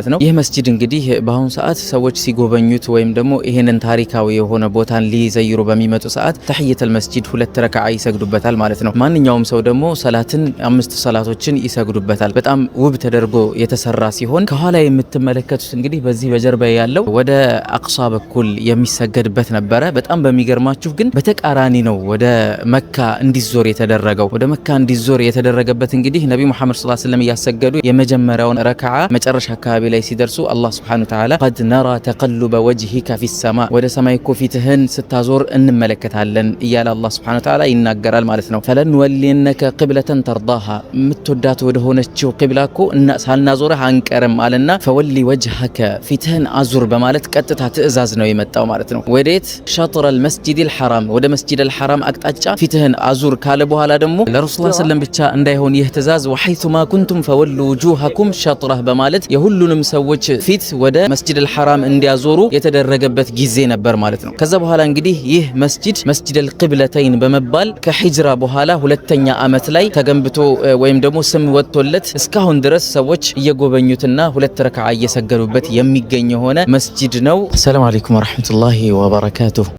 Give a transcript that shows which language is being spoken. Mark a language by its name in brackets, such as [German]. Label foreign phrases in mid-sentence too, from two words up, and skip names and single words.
[Amharic] ነው። ይህ መስጂድ እንግዲህ በአሁኑ ሰዓት ሰዎች ሲጎበኙት ወይም ደግሞ ይሄንን ታሪካዊ የሆነ ቦታን ሊዘይሩ በሚመጡ ሰዓት [Arabic] تحية المسجد [Amharic] ሁለት ረካዓ ይሰግዱበታል ማለት ነው። ማንኛውም ሰው ደግሞ ሰላትን አምስት ሰላቶችን ይሰግዱበታል። በጣም ውብ ተደርጎ የተሰራ ሲሆን ከኋላ የምትመለከቱት እንግዲህ በዚህ በጀርባ ያለው ወደ አቅሷ በኩል የሚሰገድበት ነበረ። በጣም በሚገርማችሁ ግን በተቃራኒ ነው ወደ መካ እንዲዞር የተደረገው። ወደ መካ እንዲዞር የተደረገበት እንግዲህ ነብዩ መሐመድ [Arabic] صلى الله عليه وسلم [Amharic] እያሰገዱ የመጀመሪያውን ረካዓ መጨረሻ አካባቢ ላይ ሲደርሱ አላህ [Arabic] سبحانه وتعالى قد نرى تقلب وجهك في [Amharic] السماء ወደ ሰማይ ኮፊትህን ስታዞር እንመለከታለን እያለ አላህ [Arabic] سبحانه وتعالى [Amharic] ይናገራል ማለት ነው። [Arabic] فلنولينك قبلة ترضاها [Amharic] ምትወዳት ወደ ሆነችው ቂብላ እኮ ሳልናዞርህ አንቀርም አለና فولي وجهك ፊትህን አዙር በማለት ቀጥታ ትዕዛዝ ነው የመጣው ማለት ነው። ወዴት [Arabic] شطر المسجد الحرام [Amharic] ወደ [Arabic] المسجد الحرام [Amharic] አቅጣጫ ፊትህን አዙር ካለ በኋላ ደግሞ ለረሱላህ ሰለላሁ ብቻ እንዳይሆን ይህ ትዕዛዝ [Arabic] وحيثما كنتم فولوا وجوهكم شطره [Amharic] በማለት የሁሉንም ሰዎች ፊት ወደ [Arabic] المسجد الحرام [Amharic] እንዲያዞሩ የተደረገበት ጊዜ ነበር ማለት ነው። ከዛ በኋላ እንግዲህ ይህ [Arabic] مسجد القبلتين [Amharic] በመባል ከሂጅራ በኋላ ሁለተኛ አመት ላይ ተገንብቶ ወይም ደግሞ ስም ወጥቶለት እስካሁን ድረስ ሰዎች እየጎበኙትና ሁለት ረካዓ እየሰገዱበት የሚገኝ የሆነ መስጂድ ነው። [Arabic] سلام عليكم ورحمة الله وبركاته።